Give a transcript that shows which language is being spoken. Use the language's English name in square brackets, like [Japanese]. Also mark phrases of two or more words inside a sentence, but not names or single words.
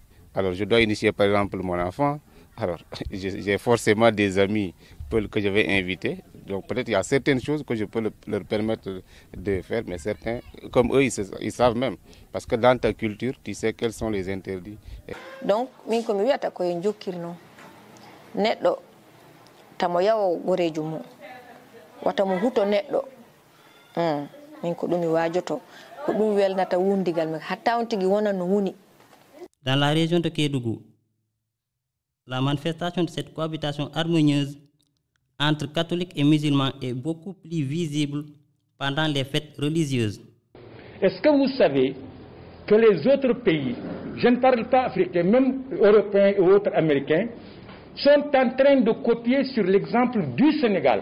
[French] Alors, je dois initier, par exemple, mon enfant. Alors, j'ai forcément des amis que je vais inviter. Donc, peut-être il y a certaines choses que je peux leur permettre de faire, mais certains, comme eux, ils savent même. Parce que dans ta culture, tu sais quels sont les interdits. Donc, [Fula] min ko mi wiata ko en jokkirno neɗɗo tamo yawo gorejo mum wata mo huto neɗɗo min ko ɗum mi wajoto ko ɗum welnata wundigal men hatta on tigi wona no wuni. [French] Dans la région de Kédougou, la manifestation de cette cohabitation harmonieuse entre catholiques et musulmans est beaucoup plus visible pendant les fêtes religieuses. Est-ce que vous savez que les autres pays, je ne parle pas africains, même européens et autres américains, sont en train de copier sur l'exemple du Sénégal?